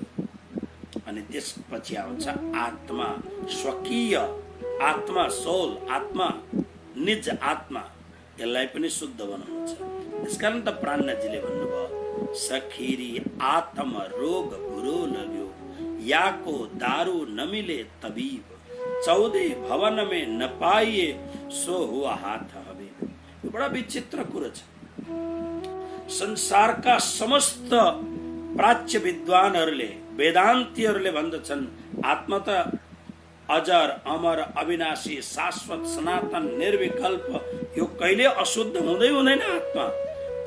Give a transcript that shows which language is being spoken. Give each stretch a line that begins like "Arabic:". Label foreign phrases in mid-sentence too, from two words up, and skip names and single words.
Nepali: अनि त्यसपछि आउँछ आत्मा, स्वकीय आत्मा, सोल, आत्मा, निज आत्मा। यसलाई पनि शुद्ध बनाउनु छ। त्यसकारण त प्राणनाथजीले भन्नुभयो,
Hindi: सखीरी आत्म रोग बुरो लग्यो, याको दारू न मिले तबीब, 14 भवन में न पाइए सो हुआ हाथ हबीब।
Nepali: यो बडा विचित्र कुरा छ। संसारका समस्त प्राच्य विद्वानहरूले, वेदान्तीहरूले भन्दछन् आत्मा त अजर, अमर, अविनाशी, शाश्वत, सनातन, निर्विकल्प, यो कहिले अशुद्ध हुँदै हुँदैन आत्मा।